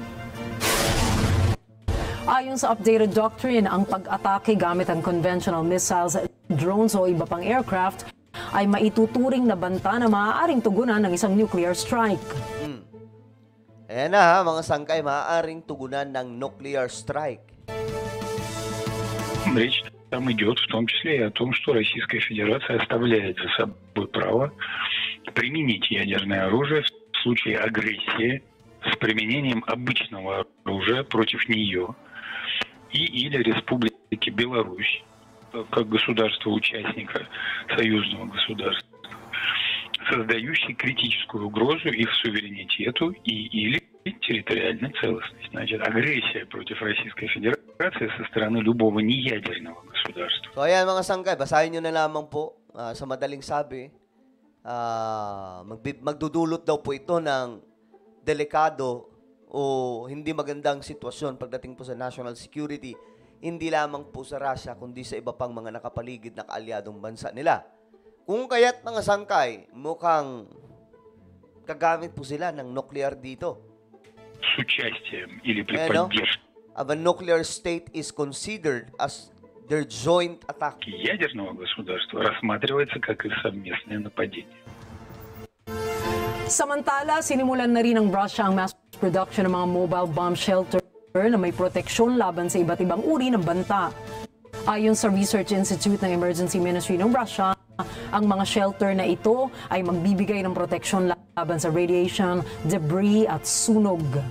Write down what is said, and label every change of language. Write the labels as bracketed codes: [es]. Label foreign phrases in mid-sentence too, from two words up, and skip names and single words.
[tl] Ayon sa [en] updated doctrine, [tl] ang pag-atake gamit ang [en] conventional missiles, [tl] drones o iba pang aircraft ay maituturing na banta na maaaring tugunan ng isang [en] nuclear strike. [tl] Ayan na ha, mga sangkay, maaaring tugunan ng [en] nuclear strike. [ru] Речь там идет в том числе и о том, что Российская Федерация оставляет за собой право применить ядерное оружие в случае агрессии с применением обычного оружия против нее или Республики Беларусь как государства-участника союзного государства, создающий критическую угрозу их суверенитету или территориальной целостности. Значит, агрессия против Российской Федерации со стороны любого неядерного государства. [tl] So ayan mga sangkay, basahin nyo na lamang po sa madaling sabi. Magdudulot daw po ito ng delikado o hindi magandang sitwasyon pagdating po sa [en] national security, [tl] hindi lamang po sa Russia, kundi sa iba pang mga nakapaligid na kaalyadong bansa nila. Kung kaya't mga sangkay, mukhang kagamit po sila ng nuclear dito. [ru] С участием или при поддержке [en] Of a nuclear state is considered as their joint attack. [ru] ядерного государства рассматривается как их совместное нападение. [tl] Samantala, sinimulan na rin ng Russia ang [en] mass production [tl] ng mga [en] mobile bomb shelter [tl] na may proteksyon laban sa iba't ibang uri ng banta. Ayon sa Research Institute ng Emergency Ministry ng Russia, ang mga shelter na ito ay magbibigay ng proteksyon laban sa [en] radiation, debris [tl] at sunog.